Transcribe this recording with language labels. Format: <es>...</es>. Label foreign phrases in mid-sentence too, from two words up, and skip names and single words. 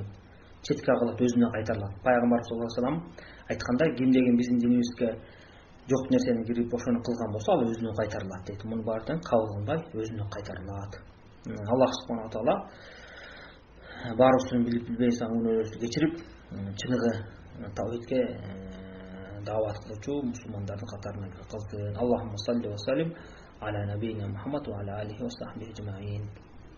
<ky>Четке кагылат, өзүнө кайтарылат. Пайгамбар</ky> <ar>صلى الله عليه وسلم</ar> <ky>айткандай, кимдеген биздин динибизге жок нерсени кирип ошону кылган болсо, ал өзүнө кайтарылат дейт. Мунун баары тең кабыл кылынбай, өзүнө кайтарылат.</ky> <ar>الله سبحانه وتعالى</ar> <ky>баарыбыздын билип билбей сан күнөөлөрүбүздү кечирип, чыныгы тавхидке даават кылуучу мусулмандардын катарына кылсын.</ky> <ar>اللهم صل وسلم على نبينا محمد وعلى آله وصحبه أجمعين.</ar>